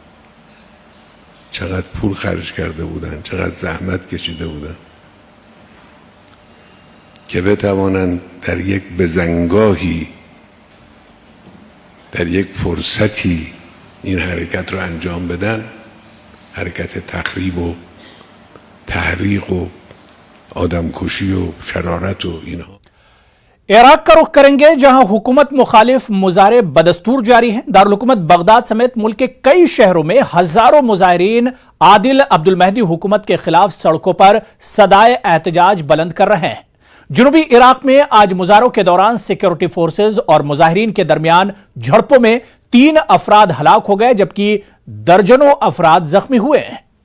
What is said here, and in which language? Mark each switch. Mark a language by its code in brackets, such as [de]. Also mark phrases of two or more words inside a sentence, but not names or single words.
[fa] چقدر پول خرج کرده بودن، چقدر زحمت کشیده بودن که بتوانند در یک بزنگاهی، در یک فرصتی این حرکت رو انجام بدن، حرکت تخریب و تحریق و آدمکشی و شرارت و اینها۔ [ur] عراق کا رخ کریں گے، جہاں حکومت مخالف مظاہرے بدستور جاری ہیں۔ دارالحکومت بغداد سمیت ملک کے کئی شہروں میں ہزاروں مظاہرین عادل عبد المہدی حکومت کے خلاف سڑکوں پر صدائے احتجاج بلند کر رہے ہیں۔ جنوبی عراق میں آج مظاہروں کے دوران سیکیورٹی فورسز اور مظاہرین کے درمیان جھڑپوں میں 3 افراد ہلاک ہو گئے، جبکہ درجنوں افراد زخمی ہوئے ہیں۔